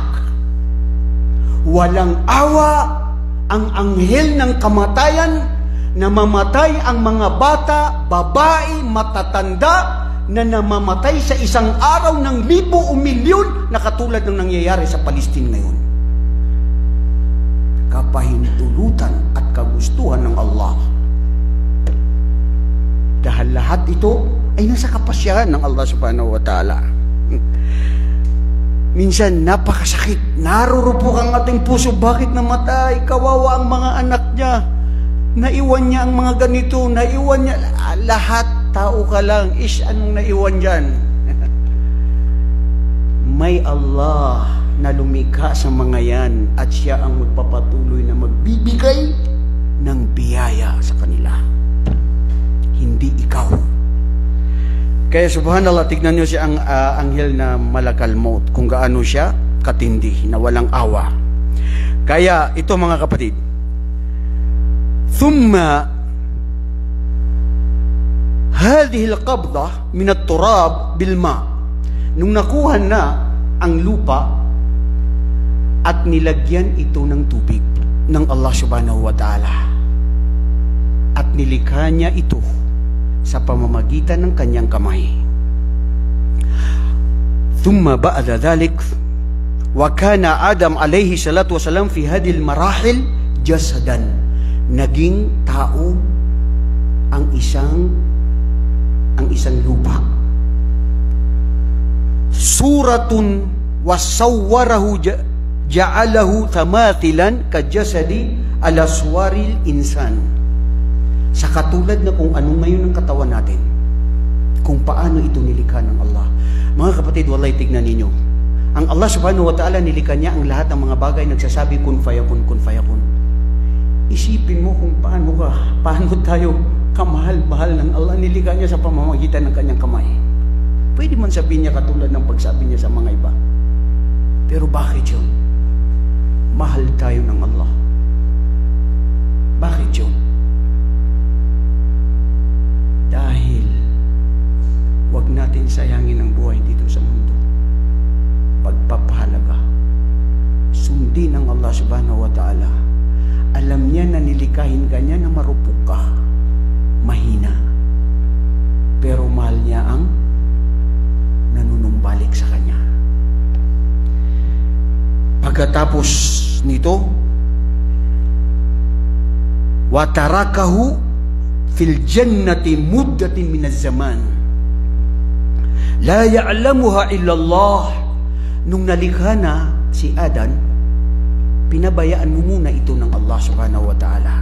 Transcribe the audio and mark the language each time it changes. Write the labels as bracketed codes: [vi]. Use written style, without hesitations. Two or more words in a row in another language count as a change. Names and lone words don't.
[tl] Walang awa ang anghel ng kamatayan na mamatay ang mga bata, babae, matatanda na namamatay sa isang araw ng libo o milyon na katulad ng nangyayari sa Palestine ngayon. Kapahintulutan at kagustuhan ng Allah. Dahil lahat ito ay nasa kapasyahan ng Allah [ar] سبحانه وتعالى. [tl] Minsan napakasakit, narurupok ang ating puso. Bakit namatay? Kawawa ang mga anak niya. Naiwan niya ang mga ganito, naiwan niya lahat. Tao ka lang, anong naiwan dyan? May Allah na lumikha sa mga yan at siya ang magpapatuloy na magbibigay ng biyaya sa kanila. Hindi ikaw. Kaya subhanallah, tignan nyo siya ang anghel na [ar] ملك الموت, [tl] kung gaano siya katindi, na walang awa. Kaya ito mga kapatid, [ar] ثم هذه القبضة من التراب بالماء. [tl] Nung nakuha na ang lupa at nilagyan ito ng tubig ng Allah [ar] سبحانه وتعالى [tl] at nilikha niya ito sa pamamagitan ng kanyang kamay. [ar] ثم بعد ذلك وكان آدم عليه الصلاة والسلام في هذه المراحل جسدا. [tl] Naging tao ang isang lupa. [ar] صورة وصوره جعله تماثيلا كجسد على صور الإنسان. [tl] Sa katulad na kung ano ngayon ang katawan natin, kung paano ito nilikha ng Allah. Mga kapatid, wallahi, tignan ninyo. Ang Allah [ar] سبحانه وتعالى, [tl] nilikha niya ang lahat ng mga bagay, nagsasabi [ar] كن فيكون، كن فيكون. [tl] Isipin mo kung paano tayo kamahal-mahal ng Allah, nilikha niya sa pamamagitan ng kanyang kamay. Pwede man sabihin niya katulad ng pagsabi niya sa mga iba. Pero bakit yun? Mahal tayo ng Allah. Bakit yun? Dahil wag natin sayangin ang buhay dito sa mundo. Pagpapahalaga. Sundin ang Allah [ar] سبحانه وتعالى. [tl] Alam niya na nilikahin ka niya na marupok ka, mahina. Pero mahal niya ang nanunumbalik sa kanya. Pagkatapos nito, [ar] وتركه في الجنة مدة من الزمان لا يعلمها إلا الله. [tl] Nung nalikha na si Adan, pinabayaan mo muna ito ng Allah [ar] سبحانه وتعالى.